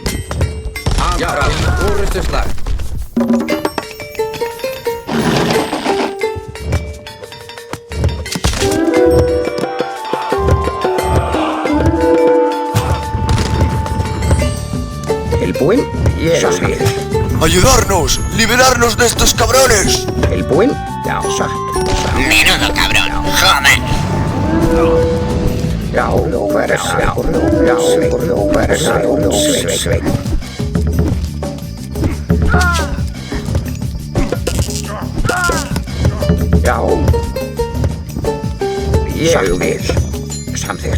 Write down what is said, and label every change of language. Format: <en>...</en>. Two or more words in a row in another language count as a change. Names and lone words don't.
<is>Já, orrustuslag. Tilbúin? Ég vil.</is> <es>¡Ayudarnos! ¡Liberarnos de estos cabrones!</es> <is>Tilbúin? Já, satt.</is> <es>Menudo cabrón, joder.</es> <is>Já, hver þar? Já, hver þar? Sveinn. Já. Ég vil. Samþykkt.</is>